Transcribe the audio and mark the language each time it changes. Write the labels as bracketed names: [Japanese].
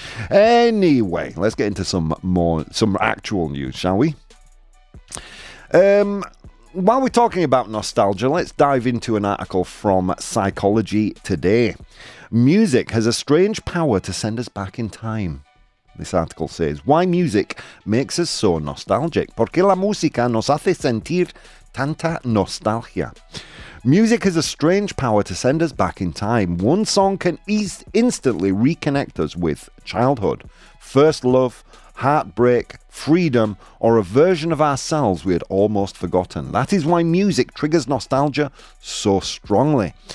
[English] Anyway, let's get into some actual news, shall we? While we're talking about nostalgia, let's dive into an article from Psychology Today. Music has a strange power to send us back in time. This article says, why music makes us so nostalgic. [Spanish] ¿Por qué la música nos hace sentir tanta nostalgia? [English] Music has a strange power to send us back in time. One song can instantly reconnect us with childhood, first love, heartbreak, freedom, or a version of ourselves we had almost forgotten. That is why music triggers nostalgia so strongly.